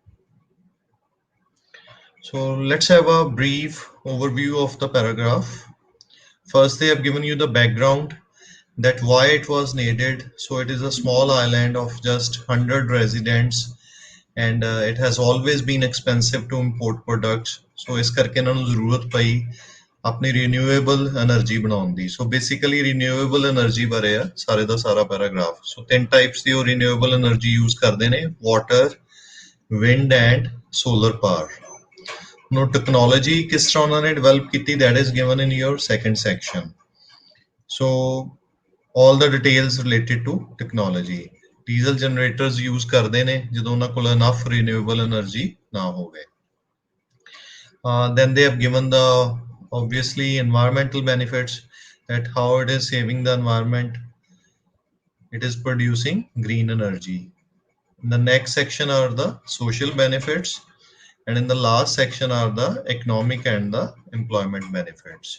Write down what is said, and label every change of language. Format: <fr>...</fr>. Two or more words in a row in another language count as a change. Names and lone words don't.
<en>So let's have a brief overview of the paragraph. First, they have given you the background that why it was needed. So it is a small island of just 100 residents and it has always been expensive to import products.</en> <pa>So ਇਸ ਕਰਕੇ ਇਹਨਾਂ ਨੂੰ ਜ਼ਰੂਰਤ ਪਈ ਆਪਣੀ</pa> <en>renewable energy</en> <pa>ਬਣਾਉਣ ਦੀ। ਸੋ ਬੇਸਿਕਲੀ</pa> <en>renewable energy</en> <pa>ਬਾਰੇ ਆ ਸਾਰੇ ਦਾ ਸਾਰਾ ਪੈਰਾਗ੍ਰਾਫ। ਸੋ ਤਿੰਨ ਟਾਈਪਸ ਦੀ ਉਹ</pa> <en>renewable energy</en> <pa>ਯੂਜ਼ ਕਰਦੇ ਨੇ,</pa> <en>water, wind and solar power.</en> <pa>ਨੂੰ ਟੈਕਨੋਲੋਜੀ ਕਿਸ ਤਰ੍ਹਾਂ ਉਹਨਾਂ ਨੇ ਡਿਵੈਲਪ ਕੀਤੀ,</pa> <en>that is given in your second section. ਸੋ all the details related to technology. diesel generators use</en> <pa>ਕਰਦੇ ਨੇ ਜਦੋਂ ਉਹਨਾਂ ਕੋਲ</pa> <en>enough renewable energy</en> <pa>ਨਾ ਹੋਵੇ।</pa> <en>Then they have given the obviously environmental benefits, that how it is saving the environment, it is producing green energy. In the next section are the social benefits, and in the last section are the economic and the employment benefits.</en>